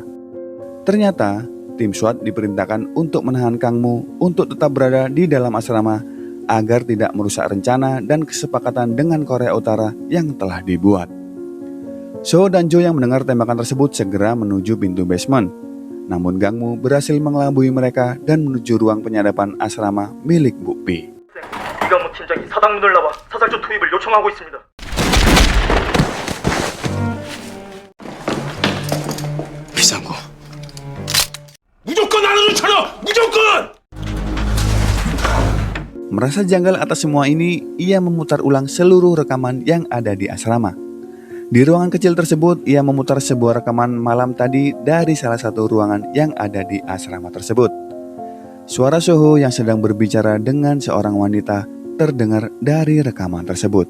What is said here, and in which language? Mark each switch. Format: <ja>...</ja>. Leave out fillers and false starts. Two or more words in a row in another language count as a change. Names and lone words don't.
<id>Ternyata, tim SWAT diperintahkan untuk menahan Kang Mu untuk tetap berada di dalam asrama agar tidak merusak rencana dan kesepakatan dengan Korea Utara yang telah dibuat. So dan Jo yang mendengar tembakan tersebut segera menuju pintu basement. Namun Kang Mu berhasil mengelabui mereka dan menuju ruang penyadapan asrama milik Bu P.</id> <ko>이강무 팀장이 사당문을 나와 사살조 투입을 요청하고 있습니다. 비상구. 무조건 알아주잖아. 무조건.</ko> <id>Merasa janggal atas semua ini, ia memutar ulang seluruh rekaman yang ada di asrama. Di ruangan kecil tersebut, ia memutar sebuah rekaman malam tadi dari salah satu ruangan yang ada di asrama tersebut. Suara Soho yang sedang berbicara dengan seorang wanita terdengar dari rekaman tersebut.</id>